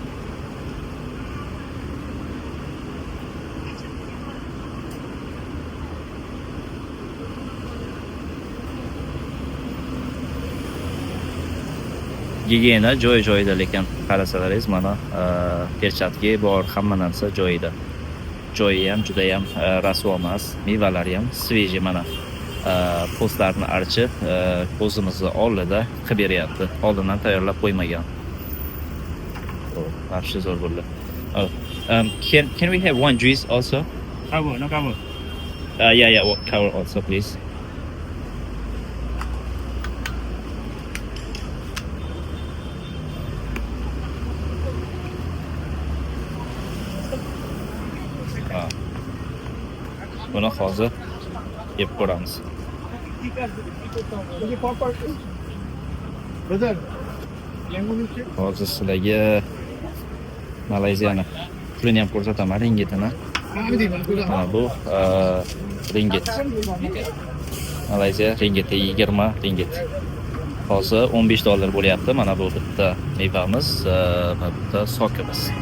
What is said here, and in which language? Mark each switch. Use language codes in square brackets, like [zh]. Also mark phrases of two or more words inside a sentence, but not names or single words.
[uz] Gigiyena joy-joyida, lekin qarasalaringiz mana perchatki bor, hamma narsa joyida. Joyi ham juda ham rasvo emas, mevalari ham sveji mana. Postlarni archib ko'zimizni oldida qilib beryapti. Oldindan tayyorlab qo'ymagan. Yaxshi zo'r bo'ldi. [en] Can we have one juice also? Cover, no cover. Yeah, cover also please. [uz] Buni hozir yeb ko'ramiz. [en] Brother, mango juice. [uz] Hozir sizlarga Malayziyani pulini ham ko'rsataman, ringgitini. Mana bu ringgit. Malayziya ringgiti 20 ringgit. Hozir 15 dollar bo'lyapti. Mana bu bitta mevamiz, bitta sokimiz.